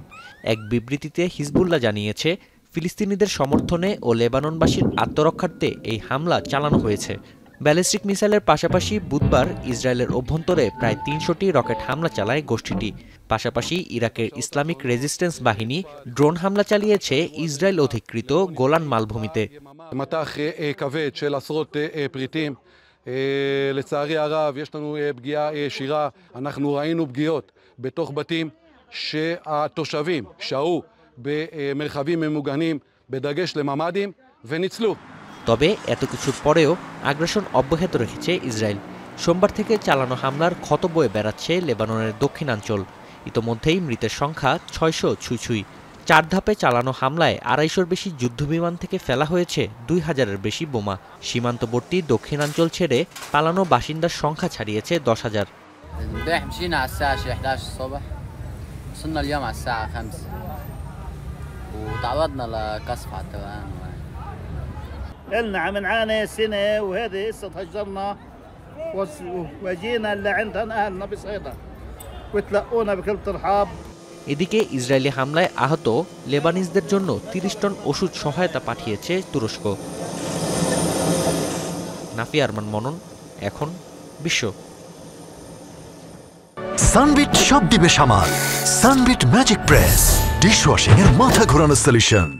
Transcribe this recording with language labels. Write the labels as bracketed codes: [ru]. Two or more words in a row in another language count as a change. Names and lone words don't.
[bn] এক বিবৃতিতে হিজবুল্লাহ জানিয়েছে, ফিলিস্তিনিদের সমর্থনে ও লেবাননবাসীর আত্মরক্ষার্থে এই হামলা চালানো হয়েছে। ব্যালিস্টিক মিসাইলের পাশাপাশি বুধবার ইসরায়েলের অভ্যন্তরে প্রায় ৩০০টি রকেট হামলা চালায় গোষ্ঠীটি। পাশাপাশি ইরাকের ইসলামিক রেজিস্ট্যান্স বাহিনী ড্রোন হামলা চালিয়েছে ইসরায়েল অধিকৃত গোলান মালভূমিতে। [he] לצערי הרב יש לנו פגיעה ישירה, אנחנו ראינו פגיעות בתוך בתים שהתושבים שהו במרחבים ממוגנים בדגש לממ"דים וניצלו। [bn] তবে এত কিছুর পরেও আগ্রাসন অব্যাহত রেখেছে ইসরায়েল। সোমবার থেকে চালানো হামলার ক্ষত বয়ে বেড়াচ্ছে লেবাননের দক্ষিণাঞ্চল। ইতোমধ্যেই মৃতের সংখ্যা ৬০০ ছুঁই। ৪ ধাপে চালানো হামলায় ২৫০-র বেশি যুদ্ধবিমান থেকে ফেলা হয়েছে ২০০০-এর বেশি বোমা। সীমান্তবর্তী দক্ষিণাঞ্চল ছেড়ে পালানো বাসিন্দার সংখ্যা ছাড়িয়েছে ১০,০০০। [ar] إلنا عم نعاني سنة وهذه قصة هجرنا وجينا لعندنا أهلنا بصيدا وتلقونا بكل ترحاب। [bn] এদিকে ইসরায়েলি হামলায় আহত লেবানিজদের জন্য ৩০ টন ওষুধ সহায়তা পাঠিয়েছে তুরস্ক। নাফি আরমান মনন, এখন বিশ্ব। সানবিট সব দিবে সামাল। সানবিট ম্যাজিক প্রেস ডিশওয়াশিং এর মাথা ঘোরানো সলিউশন।